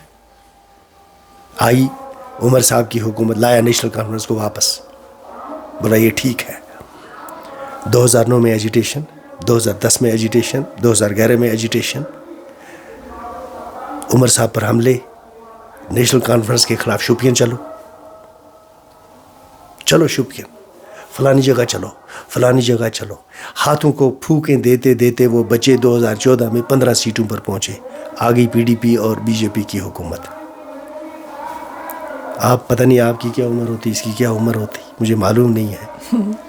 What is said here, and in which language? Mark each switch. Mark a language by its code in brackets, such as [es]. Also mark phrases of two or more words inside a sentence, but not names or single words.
[ur] آئی عمر صاحب کی حکومت, لایا نیشنل کانفرنس کو واپس, بولا یہ ٹھیک ہے. 2009 میں ایجیٹیشن, 2010 میں ایجیٹیشن, 2011 میں ایجیٹیشن, عمر صاحب پر حملے, نیشنل کانفرنس کے خلاف شوپین چلو, چلو شوپین, فلانی جگہ چلو, فلانی جگہ چلو. ہاتھوں کو پھونکیں دیتے دیتے وہ بچے 2014 میں 15 سیٹوں پر پہنچے. آ گئی پی ڈی پی اور بی جے پی کی حکومت. آپ پتہ نہیں آپ کی کیا عمر ہوتی, اس کی کیا عمر ہوتی, مجھے معلوم نہیں ہے.